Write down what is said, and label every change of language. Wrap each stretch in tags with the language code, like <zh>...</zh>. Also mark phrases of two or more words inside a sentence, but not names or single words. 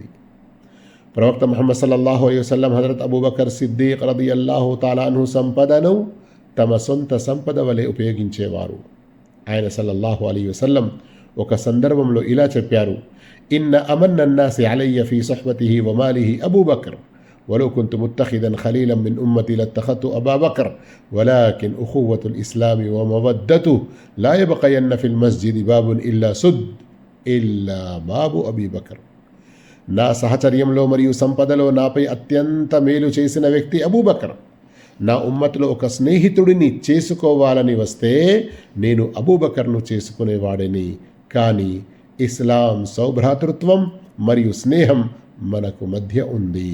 <te>ప్రవక్త ముహమ్మద్</te> <ar>صلى الله عليه وسلم</ar> <te>హజరత్ అబూబకర్ సిద్దీక్</te> <ar>رضي الله تعالى عنه</ar> <te>సంపదను తమ సొంత సంపద వలె ఉపయోగించేవారు.</te> <ar>ఆయన صلى الله عليه وسلم</ar> <te>ఒక సందర్భంలో ఇలా చెప్పారు,</te> <ar>إن أمن الناس علي في صحبته وماله أبو بكر ولو كنت متخذا خليلا من أمتي لاتخذت أبا بكر ولكن أخوة الإسلام ومودته لا يبقين في المسجد باب إلا سد إلا باب أبي بكر.</ar> <te>నా సహచర్యంలో మరియు సంపదలో నాపై అత్యంత మేలు చేసిన వ్యక్తి అబూబకర్. నా ఉమ్మతులో ఒక స్నేహితుడిని చేసుకోవాలని వస్తే నేను అబూబకర్ను చేసుకునేవాడిని. కానీ ఇస్లాం సౌభ్రాతృత్వం మరియు స్నేహం మనకు మధ్య ఉంది.</te>